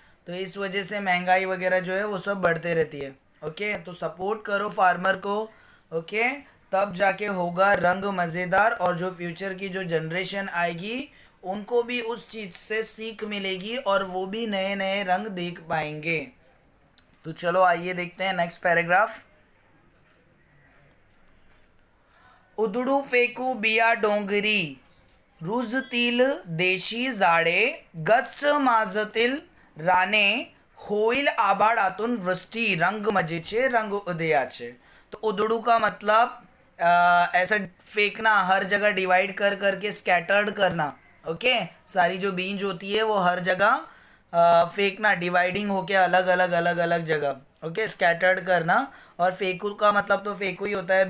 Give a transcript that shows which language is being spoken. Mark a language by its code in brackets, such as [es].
[hi] तो इस वजह से महंगाई वगैरह जो है वो सब बढ़ते रहती है। ओके, तो सपोर्ट करो फार्मर को। ओके, तब जाके होगा रंग मज़ेदार, और जो फ्यूचर की जो जनरेशन आएगी उनको भी उस चीज़ से सीख मिलेगी और वो भी नए नए रंग देख पाएंगे। तो चलो आइए देखते हैं नेक्स्ट पैराग्राफ। [mr] उदड़ू फेकू बिया डोंगरी, रुजतील देशी जाडे, गच्च माजतील राणे, होईल आभाळातून वृष्टी, रंग मजेचे रंग उदयाचे। [hi] तो उदड़ू का मतलब ऐसा फेंकना, हर जगह डिवाइड कर करके स्कैटर्ड करना। ओके, सारी जो बीज होती है वो हर जगह फेंकना, डिवाइडिंग होके अलग अलग अलग अलग जगह। ओके, स्कैटर्ड करना। और फेकू का मतलब तो फेकू ही होता है।